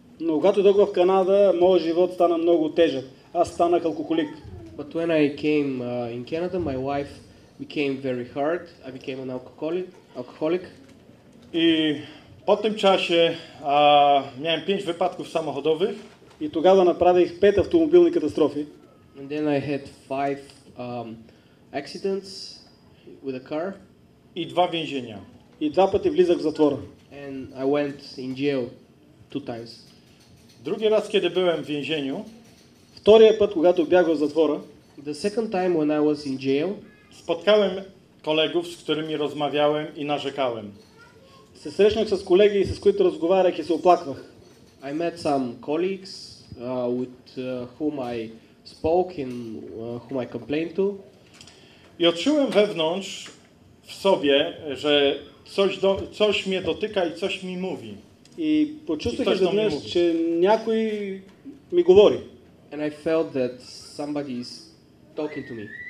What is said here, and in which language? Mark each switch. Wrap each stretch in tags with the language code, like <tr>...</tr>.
<bg>Но когато дойдох в Канада, моят живот стана много тежък. Аз станах алкохолик.</bg> <en>But when I came in Canada, my life became very hard. I became an alcoholic.</en> <pl>I po tym czasie miałem 5 wypadków samochodowych.</pl> <bg>И тогава направих 5 автомобилни катастрофи.</bg> <en>And then I had 5 accidents with a car.</en> <pl>I 2 więzienia.</pl> <bg>И 2 пъти влизах в затвора.</bg> <en>And I went in jail 2 times.</en> <pl>Drugi raz, kiedy byłem w więzieniu,</pl> <bg>Втория път, когато бях в затвора,</bg> <en>The second time when I was in jail,</en> <pl>spotkałem kolegów, z którymi rozmawiałem i narzekałem.</pl> <bg>се срещнах с колеги, с които разговарях и се оплаквах.</bg> <en>I met some colleagues with whom I spoke and whom I complained to.</en> <pl>I odczułem wewnątrz w sobie, że coś mnie dotyka i coś mi mówi.</pl> <bg>И почувствах И той ще ми изведнъж, мовит. че някой ми говори.</bg> <en>And I felt that somebody is talking to me.</en>